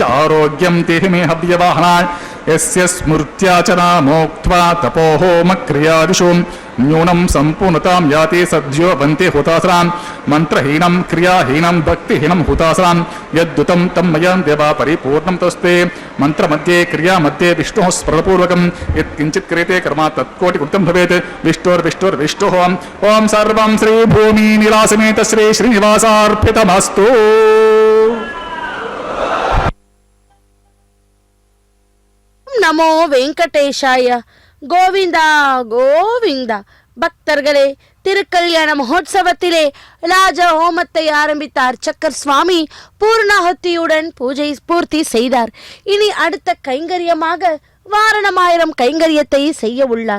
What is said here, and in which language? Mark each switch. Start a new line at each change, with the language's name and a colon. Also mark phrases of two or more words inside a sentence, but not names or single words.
Sanskrit: आरोग्यं देहि मे हव्यवाहनाय यस्य स्मृत्या च नामोक्त्वा तपोहोमक्रियादिषु न्यूनं सम्पूर्णतां याति सद्यो वन्ते हुतासनां मन्त्रहीनं क्रियाहीनं भक्तिहीनं हुतासनां यद्दुतं तं मया देवा परिपूर्णं तस्ते मन्त्रमध्ये क्रियामध्ये विष्णोः स्मरणपूर्वकं यत्किञ्चित् क्रियते कर्म तत्कोटिकृतं भवेत् विष्णोर्विष्णोर्विष्णोः ॐ सर्वं श्रीभूमिनिवासमेत श्रीश्रीनिवासार्पितमस्तु
Tamil: நமோ வெங்கடேஷாய கோவிந்தா கோவிந்தா. பக்தர்களே, திருக்கல்யாண மகோத்சவத்திலே ராஜ ஹோமத்தை ஆரம்பித்த அர்ச்சகர் சுவாமி பூர்ணாஹுதியுடன் பூஜை பூர்த்தி செய்தார். இனி அடுத்த கைங்கரியமாக வாரணமாயிரம் கைங்கரியத்தை செய்ய உள்ளார்.